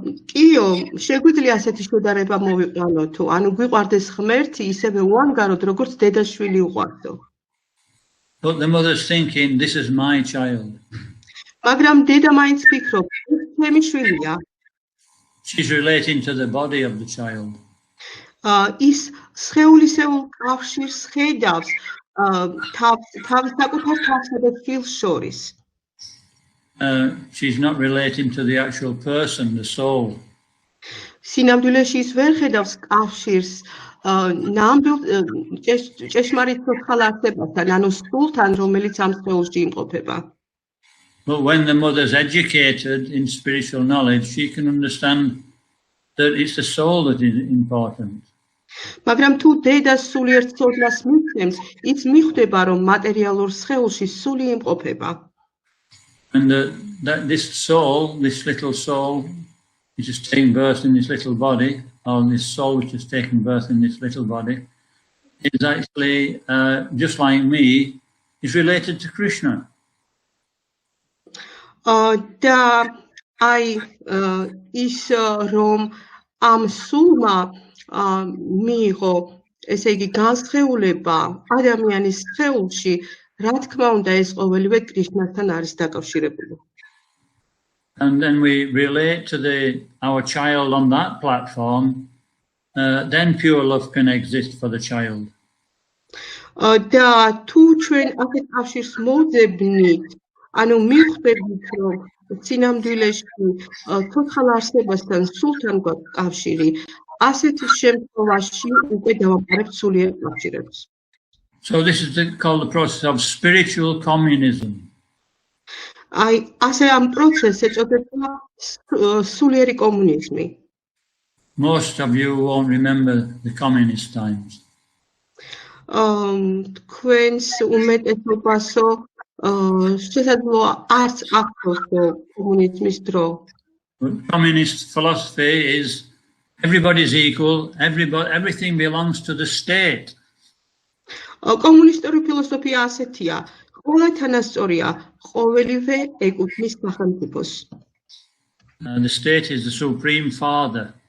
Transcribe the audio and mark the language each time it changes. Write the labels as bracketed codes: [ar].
[ka] კიო, შეგვიძლია ასეთი შედარება მოვიყვანოთ, ანუ გვიყვარდეს ღმერთი ისევე უანგაროდ, როგორც დედაშვილი უყვარდო. [en] But the mother's thinking, this is my child. [ka] მაგრამ დედა მაინც ფიქრობს, ეს ჩემი შვილია. [en] She's relating to the body of the child. [ka] ის სხეულისეულ კავშირს ხედავს თავის საკუთარ თავსა და შვილს შორის. [en] She's not relating to the actual person, the soul. [ka] სინამდვილეში ის ვერ ხედავს კავშირს ნამდვილ ჭეშმარიტ სოციალურ არსებასთან, ანუ სულთან, რომელიც ამ სხეულში იმყოფება. [en] But when the mother's educated in spiritual knowledge, she can understand that it's the soul that is important. [ka] მაგრამ თუ დედა სულიერ ცოდნას მისცემს, ის მიხვდება, რომ მატერიალურ სხეულში სული იმყოფება. [en] And that this soul, this little soul, which is taking birth in this little body, or this soul which is taking birth in this little body, is actually, just like me, is related to Krishna. [ka] და აი ის რომ ამ სულმა მიიღო ესე იგი განსხეულება ადამიანის სხეულში, რა თქმა უნდა ეს ყოველივე კრიშნასთან არის დაკავშირებული. [en] And then we relate to our child on that platform, then pure love can exist for the child. [ka] და თუ ჩვენ ასეთ კავშირს მოვძებნით, ანუ მივხვდებით, რომ სინამდვილეში ცოცხალ არსებასთან სულთან გვაქვს კავშირი, ასეთ შემთხვევაში უკვე დავამყარებთ სულიერ კავშირებს. [en] So this is called the process of spiritual communism. [ka] აი, ასე ამ პროცესს ეწოდება სულიერი კომუნიზმი. [en] Most of you won't remember the communist times. [ka] თქვენს უმეტესობასო შესაძლოა არც ახლოს კომუნიზმის დრო. [en] Communist philosophy is everybody's equal, everything belongs to the state. [ka] კომუნისტური ფილოსოფია ასეთია, ყველა თანასწორია, ყოველივე ეკუთვნის სახელმწიფოს. [en] The state is the supreme father.